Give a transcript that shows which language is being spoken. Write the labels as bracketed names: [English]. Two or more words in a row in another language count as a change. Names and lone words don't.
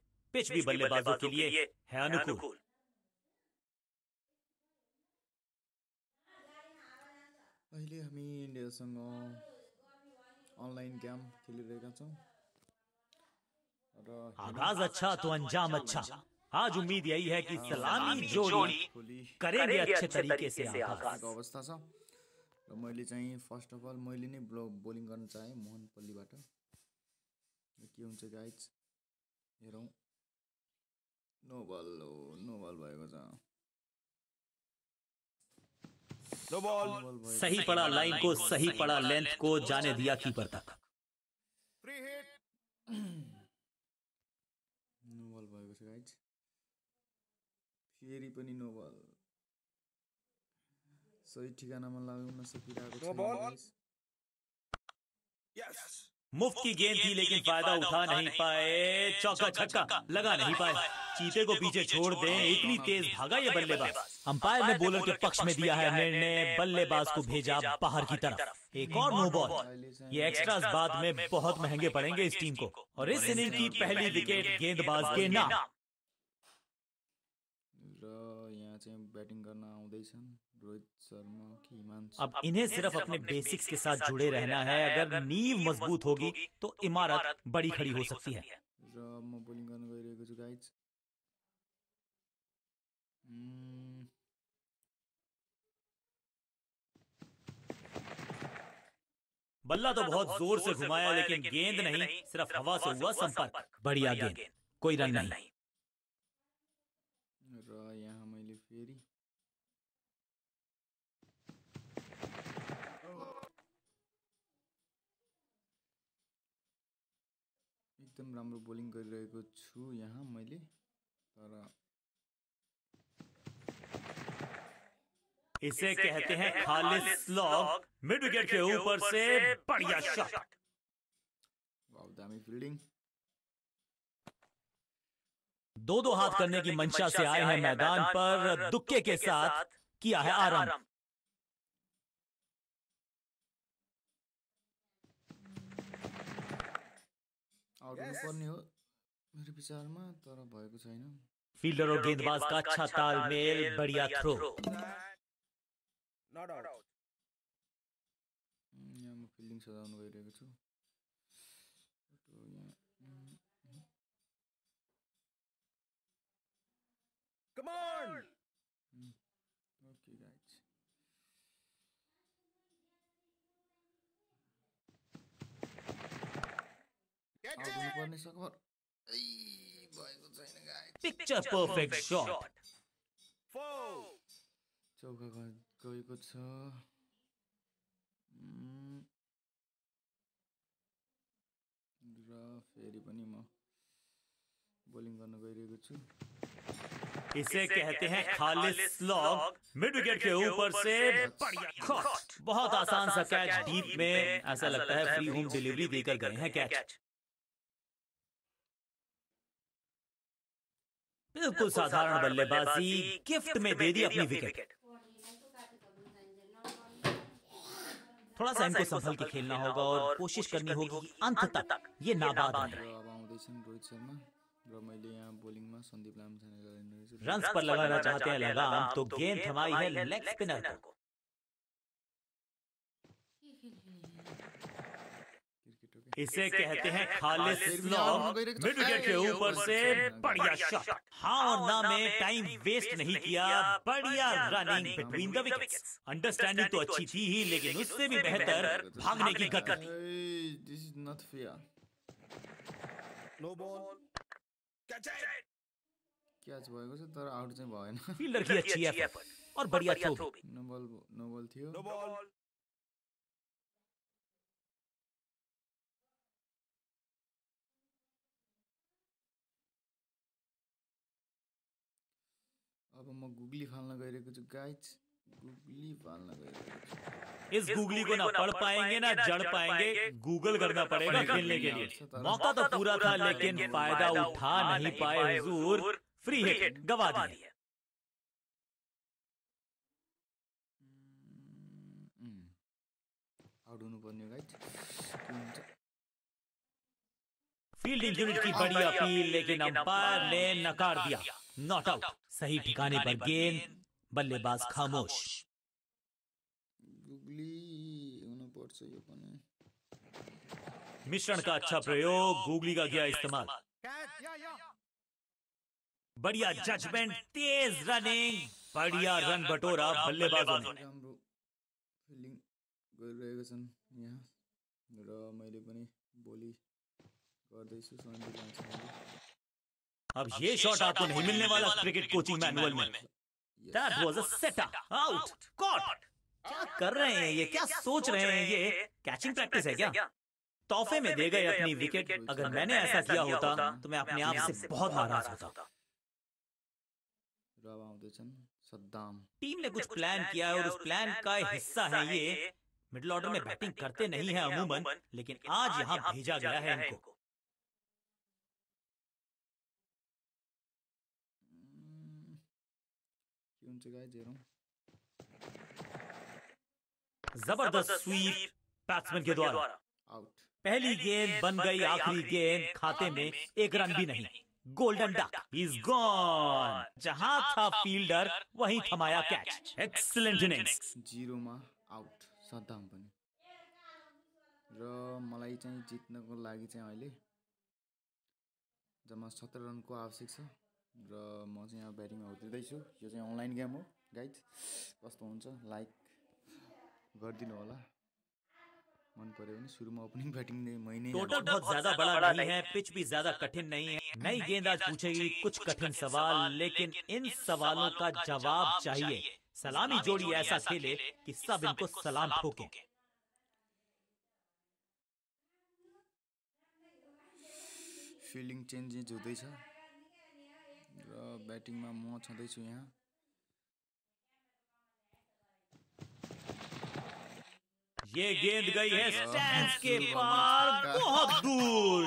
[Hindi] पिच भी बल्लेबाजों के लिए है अनुकूल। [Nepali] अहिले हामी इन्डियासँग [English] online game [Nepali] खेलिरहेका छौं र [Hindi] आगाज अच्छा तो अंजाम अच्छा। आज उम्मीद यही है कि सलामी जोड़ी करेंगे अच्छे तरीके से आगाज। [Nepali] अवस्था छ र मैले चाहिँ [English] first of all [Nepali] मैले नै बोलिङ गर्न चाहे मोहन पल्लीबाट। के हुन्छ गाइज हेरौं। [English] no ball [Nepali] भएको छ। [Hindi] सही पड़ा लाइन को, सही पड़ा लेंथ को, जाने दिया कीपर तक। [English] no ball [Nepali] भएको छ गाइज। फेरि पनि [English] no ball. [Nepali] सही ठिकानामा लाग्न सकिरहेको छैन गाइज। [Hindi] मुफ्त की गेंद थी लेकिन फायदा उठा नहीं पाए। चौका छक्का लगा नहीं पाए। चीते को पीछे छोड़ दें, इतनी तेज भागा ये बल्लेबाज। अंपायर ने बॉलर के पक्ष में दिया है निर्णय, बल्लेबाज को भेजा बाहर की तरफ। एक और [English] no ball. [Hindi] ये एक्स्ट्रास बाद में बहुत महंगे पड़ेंगे इस टीम को। और इस इनिंग की पहली विकेट गेंदबाज के नाम। [Nepali] यहाँ चाहिँ बैटिंग गर्न आउँदैछन् रोहित शर्मा कि हिमांशु। [Hindi] अब इन्हें सिर्फ अपने बेसिक्स के साथ जुड़े रहना है। अगर नींव मजबूत होगी तो इमारत बड़ी खड़ी हो सकती है। [Nepali] र म बोलिङ गर्न गइरहेको छु गाइज। [Hindi] बल्ला तो बहुत जोर से घुमाया लेकिन गेंद नहीं, सिर्फ हवा से हुआ संपर्क। बढ़िया गेंद, कोई रन नहीं। [Nepali] र यहाँ मैले फेरि एकदम राम्रो बोलिङ गरिरहेको छु यहाँ मैले। तर [Hindi] इसे कहते हैं खालिस स्लॉग। [English] mid wicket [Hindi] के ऊपर से बढ़िया शॉट। [English] wow, [Nepali] दामी फील्डिंग। [Hindi] दो हाथ करने की मंशा से आए हैं मैदान पर, दुक्के के साथ किया है आराम। [Nepali] आउट हुनुपर्ने हो मेरो विचारमा, तर भएको छैन। [Hindi] फील्डर और गेंदबाज का अच्छा तालमेल, बढ़िया थ्रो। [English] not out. [Nepali] यहाँ म फिल्डिङ सजाउन गइरहेको छु। [English] come on. okay guys. [Nepali] आउट हुनुपर्ने सकभर भएको छैन गाइज। [English] picture perfect shot. [Nepali] चौका गएको छ। र फेरि पनि म बोलिङ गर्न गइरहेको छु। [Hindi] इसे कहते हैं खालिस स्लॉग। [English] mid wicket [Hindi] के ऊपर से बढ़िया शॉट। बहुत आसान सा कैच डीप में, ऐसा लगता है [English] free home delivery [Hindi] देकर गए हैं कैच। बिल्कुल साधारण बल्लेबाजी, गिफ्ट में दे दी अपनी विकेट। थोड़ा सा इनको संभल के खेलना होगा और कोशिश करनी होगी कि अंत तक ये नाबाद रहे। [Nepali] अब आउँदैछन् रोहित शर्मा र मैले यहाँ बोलिङमा सन्दीप लामिछानेलाई [Hindi] रन्स पर लगाना चाहते हैं लगाम, तो गेंद थमाई है [English] leg spinner [Hindi] को। इसे कहते हैं खालिस स्लॉग। [English] mid wicket [Hindi] के ऊपर से बढ़िया शॉट। हाँ और ना में [English] time waste [Hindi] नहीं किया, बढ़िया [English] running between the wickets. [Hindi] अंडरस्टैंडिंग तो अच्छी थी ही, लेकिन उससे भी बेहतर भागने की गति। [English] this is not fair. no ball. catch it. [Nepali] क्याच भएको छ तर आउट चाहिँ भएन। [Hindi] फील्डर की अच्छी एफर्ट और बढ़िया थ्रो भी। [English] no ball [Nepali] थियो। [English] no ball. [Nepali] अब म गुगली फाल्न गइरहेको छु गाइज। गुगली फाल्न गइरहेको छु। [Hindi] इस गुगली को ना पढ़ पाएंगे ना जड़ पाएंगे, गूगल करना पड़ेगा खेलने के लिए। मौका तो पूरा था लेकिन फायदा उठा नहीं पाए हुजूर। [English] free hit [Hindi] गवा दिए। [Nepali] आउट हुनुपर्ने गाइज। [English] fielding unit [Hindi] की बड़ी अपील, लेकिन अंपायर ने नकार दिया। [English] not out. [Hindi] सही ठिकाने पर गेंद, बल्लेबाज खामोश। [Nepali] गुगली हुनुपर्छ यो पनि। [Hindi] मिश्रण का अच्छा प्रयोग, गूगली का किया इस्तेमाल। [English] Catch. Yeah. [Hindi] बढ़िया जजमेंट, तेज रनिंग, बढ़िया रन बटोरा बल्लेबाजों ने। [Nepali] राम्रो फिल्डिङ गरिरहेका छन् यहाँ र मैले पनि बोली गर्दैछु सन्जु लान्छन्। [Hindi] अब ये शॉट आपको नहीं मिलने वाला [English] cricket coaching manual [Hindi] में। [English] That was a setup. Out. Caught. [Hindi] क्या कर रहे हैं ये, क्या सोच रहे हैं ये? [English] catching practice [Hindi] है क्या? तोहफे में दे गए अपनी विकेट। अगर मैंने ऐसा किया होता तो मैं अपने आप से बहुत नाराज होता। [Nepali] र आउँदैछन् सद्दाम। [Hindi] टीम ने कुछ प्लान किया है और उस प्लान का हिस्सा है ये। [English] middle order [Hindi] में बैटिंग करते नहीं है अमूमन, लेकिन आज यहाँ भेजा गया है इनको। [Nepali] के हुन्छ गाइज हेरौँ। [Hindi] जबरदस्त स्वीप बैट्समैन के द्वारा। आउट। पहली गेंद बन गई आखिरी गेंद, खाते में एक रन भी नहीं। [English] golden duck is gone. [Hindi] जहां था फील्डर वहीं थमाया कैच। [English] excellent innings. [Nepali] 0 मा आउट सद्दाम पनि। र मलाई चाहिँ जित्नको लागि चाहिँ अहिले जम्मा 17 रनको आवश्यक छ र म चाहिँ यहाँ ब्याटिङमा उत्रिँदैछु। यो चाहिँ [English] online game [Nepali] हो गाइज, कस्तो हुन्छ लाइक गरिदिनु होला। मन पर्यो भने सुरुमा [English] opening batting [Nepali] मैंने। [Hindi] टोटल बहुत ज्यादा बड़ा नहीं है, पिच भी ज्यादा कठिन नहीं है। नई गेंद आज पूछेगी कुछ कठिन सवाल, लेकिन इन सवालों का जवाब चाहिए। सलामी जोड़ी ऐसा खेले कि सब इनको सलाम ठोके। [English] fielding changes [Nepali] हुँदैछ र ब्याटिङमा म छँदैछु यहाँ। [Hindi] ये गेंद गई है स्टैंड्स के पार, बहुत दूर।